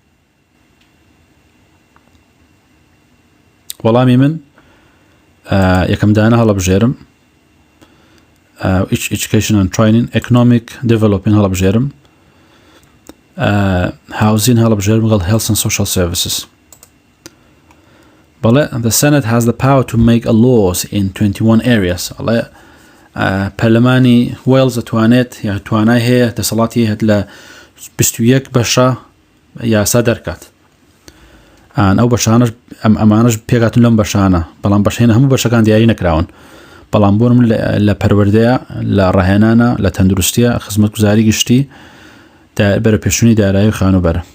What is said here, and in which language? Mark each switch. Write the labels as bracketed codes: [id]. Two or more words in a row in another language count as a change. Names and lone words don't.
[ckb] وەڵامی من یەکەم دانە هەڵبژێرم [en] Education and Training Economic Development [ckb] هەڵبژێرم [en] Housing [ckb] هەڵبژێرم لەگەڵ [en] Health and Social Services بەڵێ the Senate has the power to make a laws in 21 areas [ckb] ئەڵێ پەرلەمانی وێلز دەتوانێت یا توانای هەیە دەسەڵاتی هەیە لە 21 بەشە یاسا دەرکات ئەو بەشانش ئەمانش پێکاتون لەم بەشانە بەڵام بەشێنە هەموو بەشەکان دیاری نەکراون بەڵام بۆنم لە پەروەردەیە لە ڕاهێنانە لە تەندروستیە خزمەتگوزاری گشتی بەرە پێشوونی دارایی و خانوبەرە.